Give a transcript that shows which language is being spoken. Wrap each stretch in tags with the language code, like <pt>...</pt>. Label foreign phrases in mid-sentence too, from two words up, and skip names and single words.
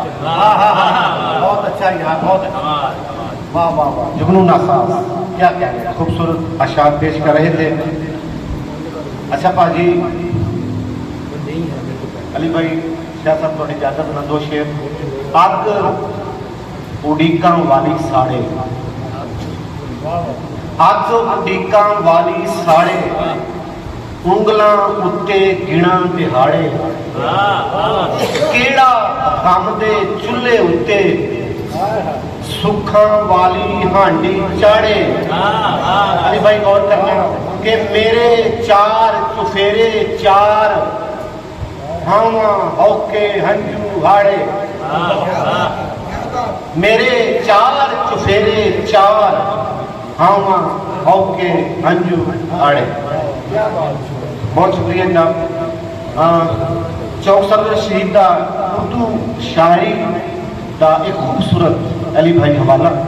<ur>بہت اچھا یار، بہت اچھا، واہ واہ واہ، جگنو ناساز، کیا کہہ رہے، خوبصورت اشعار پیش کر رہے تھے۔</ur> <pa>اچھا پاجی علی بھائی شاہ صاحب تھوڑی اجازت نہ دو شعر۔ اگ اڈیکاں والی ساڑے، اگ اڈیکاں والی ساڑے، انگلاں اتے گنا دہاڑے، کیڑا غم دے چولہے اتے سکھاں والی ہانڈی چاڑے۔ علی بھائی غور کرنا کہ میرے چار چفیرے چار، ہاواں ہوکے ہنجو ہاڑے، میرے چار چفیرے چار، ہاواں ہوکے ہنجو ہاڑے۔</pa> <ur>بہت شکریہ جناب۔</ur> <pa>چوک سرور شہید دا اردو شاعری دا ایک خوبصورت علی بھائی حوالہ</pa>